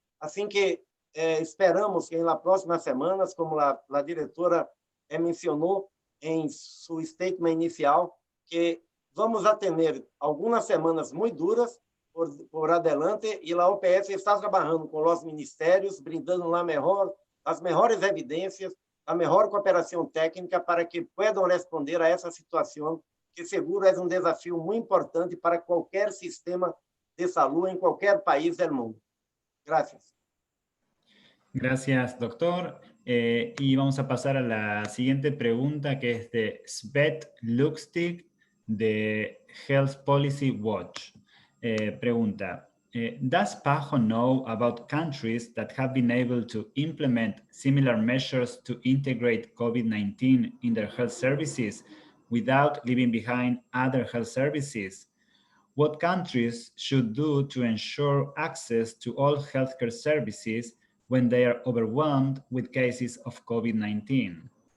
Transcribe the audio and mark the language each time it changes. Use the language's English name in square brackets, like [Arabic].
[Portuguese] Assim que esperamos que nas próximas semanas, como a diretora mencionou em seu statement inicial, que vamos ter algumas semanas muito duras por adelante, e a OPS está trabalhando com os ministérios, brindando as melhores evidências, a melhor cooperação técnica para que possam responder a essa situação, que seguro é um desafio muito importante para qualquer sistema de saúde em qualquer país do mundo. Gracias. [Spanish] Gracias, doctor. Y vamos a pasar a la siguiente pregunta, que es de Svet Lukstig de Health Policy Watch. [English] Pregunta, does PAHO know about countries that have been able to implement similar measures to integrate COVID-19 in their health services without leaving behind other health services? What countries should do to ensure access to all healthcare services when they are overwhelmed with cases of COVID-19?